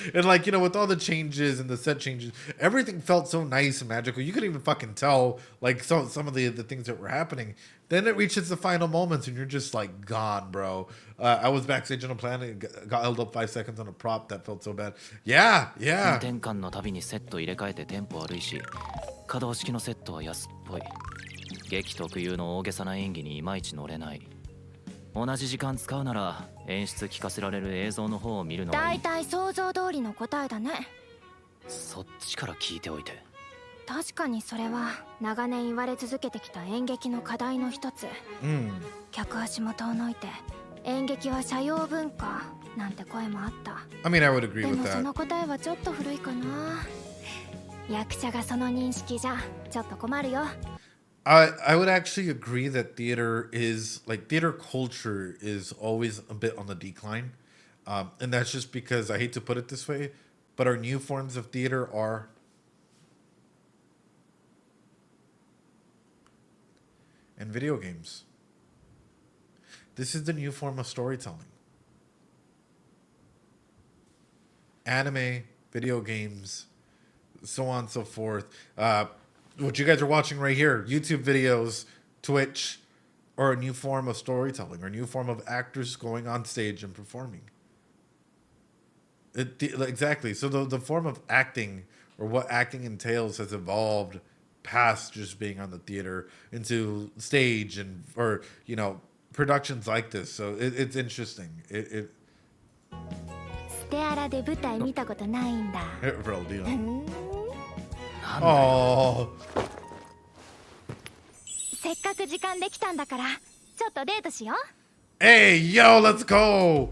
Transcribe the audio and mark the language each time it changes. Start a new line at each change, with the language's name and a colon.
English: And like, you know, with all the changes and the set changes, everything felt so nice and magical. You could even fucking tell like some of the things that were happening. Then it reaches the final moments and you're just like gone, bro. I was backstage on a planet, got held up 5 seconds on a prop. That felt so bad. Yeah.
Japanese: 転換のたびにセット入れ替えてテンポ悪いし、可動式のセットは安っぽい。劇特有の大げさな演技にいまいち乗れない。同じ時間使うなら演出聞かせられる映像の方を見るのがいい。だいたい想像通りの答えだね。そっちから聞いておいて。確かにそれは長年言われ続けてきた演劇の課題の一つ。客足も遠のいて演劇は社用文化なんて声もあった。
English: I mean, I would agree with that.
Japanese: でもその答えはちょっと古いかな。役者がその認識じゃちょっと困るよ。
English: I would actually agree that theater culture is always a bit on the decline. And that's just because I hate to put it this way, but our new forms of theater are and video games. This is the new form of storytelling. Anime, video games, so on and so forth. What you guys are watching right here, YouTube videos, Twitch, or a new form of storytelling, or a new form of actors going on stage and performing. Exactly. So the form of acting or what acting entails has evolved past just being on the theater into stage and or productions like this. So it's interesting. It
Japanese: ステアラで舞台見たことないんだ。
English: Bro, Dio.
Japanese: なんだよ。
English: Oh,
Japanese: せっかく時間できたんだから、ちょっとデートしよう。
English: hey, yo, let's go.